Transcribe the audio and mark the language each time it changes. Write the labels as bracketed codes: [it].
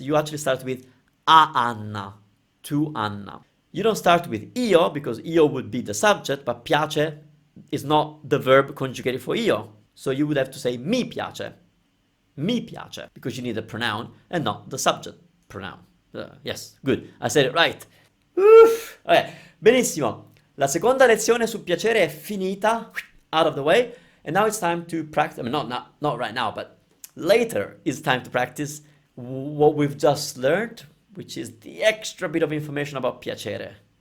[en] You actually start with a Anna, to Anna. You don't start with io, because io would be the subject, but piace is not the verb conjugated for io. So you would have to say [it] mi piace, [en] because you need a pronoun and not the subject pronoun. Yes, good, I said it right. Okay, [it] benissimo. La seconda lezione su piacere è finita, [en] out of the way, and now it's time to practice. I mean, not right now, but later it's time to practice what we've just learned, which is the extra bit of information about piacere.